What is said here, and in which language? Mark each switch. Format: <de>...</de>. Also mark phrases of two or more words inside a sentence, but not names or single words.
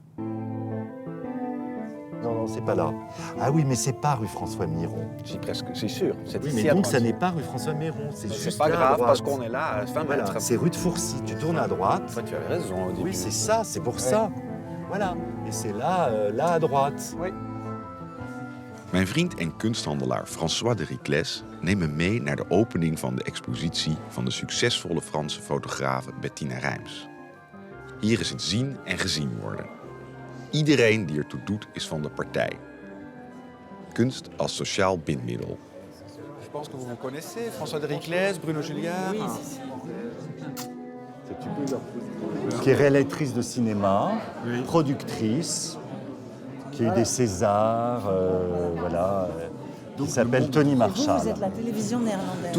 <fr>Non, c'est pas là. Ah oui, mais c'est pas rue François Miron. Si, presque, c'est sûr. C'est Oui, ici mais à donc droite. ça n'est pas rue François Miron, c'est juste C'est pas là, à grave droite. parce qu'on est là à 20 Voilà, mètres. c'est rue de Fourcy. Tu tournes à droite. Toi, tu avais raison au début. Oui, c'est ça, c'est pour ça. Voilà. Et c'est là, là à droite.</fr> <nl>Mijn vriend en kunsthandelaar François de Riclès neemt me mee naar de opening van de expositie van de succesvolle Franse fotografe Bettina Rijms. Hier is het zien en gezien worden. Iedereen die ertoe doet is van de partij. Kunst als sociaal bindmiddel.</nl> <fr>Je pense que vous vous connaissez, François de Riclès, Bruno Julliard. Qui est réalisatrice de cinéma, productrice, qui a eu des Césars, qui s'appelle Tony Marshall. Vous êtes la télévision néerlandaise.</fr>